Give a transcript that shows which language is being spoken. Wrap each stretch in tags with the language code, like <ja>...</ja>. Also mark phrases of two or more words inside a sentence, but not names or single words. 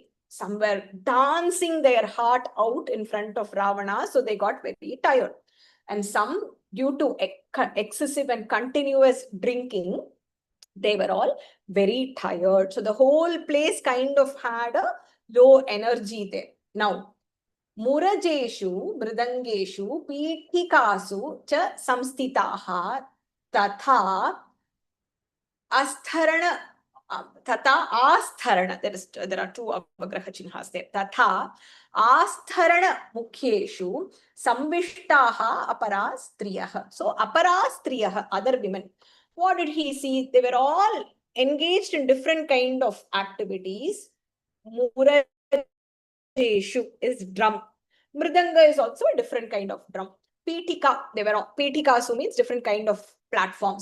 <en>Some were dancing their heart out in front of Ravana, so they got very tired. And some, due to excessive and continuous drinking, they were all very tired. So the whole place kind of had a low energy there. Now,</en> <sa>मुरजेषु मृदङ्गेषु पीठिकासु च संस्थिताः तथा आस्तरण तथा आस्तरण.</sa> <en>There are two avagraha chinhas there.</en> <sa>तथा आस्तरण मुख्येषु संविष्टाः अपरस्त्रियः.</sa> <en>So aparastriyah, other women. What did he see? They were all engaged in different kind of activities. Murajeshu is drum. Mridanga is also a different kind of drum. Pitika, they were all, Pitikasu means different kind of platform.</en>